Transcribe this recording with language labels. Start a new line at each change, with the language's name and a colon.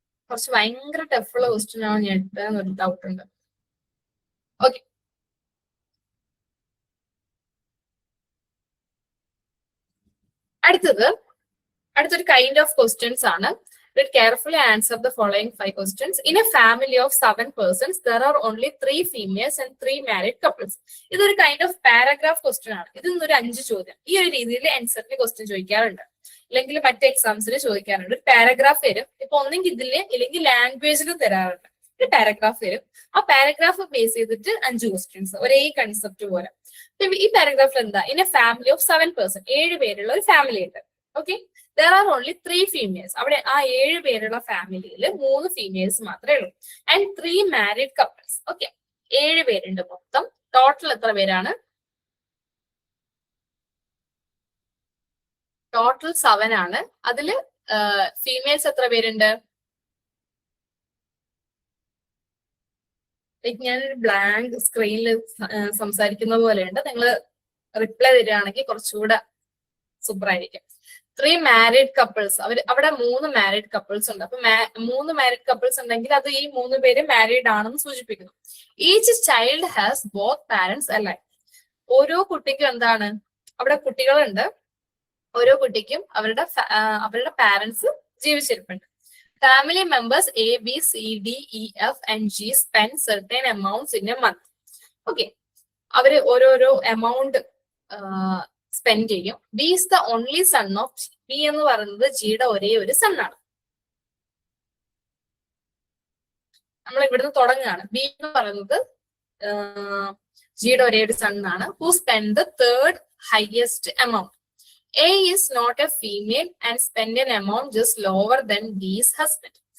Malayalam: കുറച്ച് ഭയങ്കര ടഫുള്ള ക്വസ്റ്റ്യൻ ആണ് ഞാൻ എടുത്തതെന്നൊരു ഡൗട്ട് ഉണ്ട്. ഓക്കെ, അടുത്തൊരു കൈൻഡ് ഓഫ് ക്വസ്റ്റ്യൻസ് ആണ്.
English: Read carefully, answer the following 5 questions. In a family of 7 persons, there are only 3 females and 3 married couples.
Malayalam: ഇതൊരു കൈൻഡ് ഓഫ് പാരഗ്രാഫ് ക്വസ്റ്റ്യൻ ആണ്. ഇതിൽ നിന്നൊരു 5 ചോദ്യം ഈ ഒരു രീതിയിൽ ആൻസറിന് ക്വസ്റ്റ്യൻ ചോദിക്കാറുണ്ട്, അല്ലെങ്കിൽ മറ്റ് എക്സാംസിന് ചോദിക്കാറുണ്ട്. ഒരു പാരഗ്രാഫ് വരും, ഇപ്പൊ ഒന്നെങ്കിൽ ഇതില് ഇല്ലെങ്കിൽ ലാംഗ്വേജിലും തരാറുണ്ട്. ഒരു പാരഗ്രാഫ് വരും, ആ പാരഗ്രാഫ് ബേസ് ചെയ്തിട്ട് 5 ക്വസ്റ്റ്യൻസ്, ഒരേ കൺസെപ്റ്റ് പോലെ. ഈ പാരഗ്രാഫിൽ എന്താ?
English: in a family of 7 person,
Malayalam: 7 പേരുള്ള ഒരു ഫാമിലി ഉണ്ട്.
English: Okay, there are only 3 females.
Malayalam: അവിടെ ആ 7 പേരുള്ള ഫാമിലിയിൽ 3 ഫീമെയിൽസ് മാത്രമേ ഉള്ളൂ.
English: And 3 married couples.
Malayalam: ഓക്കെ, 7 പേരുണ്ട് മൊത്തം. ടോട്ടൽ എത്ര പേരാണ്? ടോട്ടൽ 7 ആണ്. അതില് ഫീമെയിൽസ് എത്ര പേരുണ്ട്? ഞാനൊരു ബ്ലാങ്ക് സ്ക്രീനിൽ സംസാരിക്കുന്ന പോലെയുണ്ട്. നിങ്ങൾ റിപ്ലൈ തരികയാണെങ്കിൽ കുറച്ചുകൂടെ സൂപ്പർ ആയിരിക്കും. 3 മാരീഡ് കപ്പിൾസ്. അവിടെ 3 മാരീഡ് കപ്പിൾസ് ഉണ്ട്. അപ്പൊ 3 മാരീഡ് കപ്പിൾസ് ഉണ്ടെങ്കിൽ അത് ഈ 3 പേര് മാരീഡ് ആണെന്ന് സൂചിപ്പിക്കുന്നു.
English: Each child has both parents alive.
Malayalam: ഓരോ കുട്ടിക്കും എന്താണ്? അവിടെ കുട്ടികളുണ്ട്. ഓരോ കുട്ടിക്കും അവരുടെ പാരന്റ്സ് ജീവിച്ചിരിപ്പുണ്ട്.
English: Family members A, B, C, D, E, F and G spend certain amounts in a month.
Malayalam: Okay, അവര് ഓരോരോ എമൗണ്ട് സ്പെൻഡ് ചെയ്യും.
English: B is the only son of G.
Malayalam: B എന്ന് പറയുന്നത് ജിയുടെ ഒരേ ഒരു സൺ ആണ്. നമ്മൾ ഇവിടുന്ന് തുടങ്ങുകയാണ്. ബി എന്ന് പറയുന്നത് ജിയുടെ ഒരേ ഒരു സൺ ആണ്.
English: Who spend the third highest amount. A is not a female and spend an amount just lower than B's husband.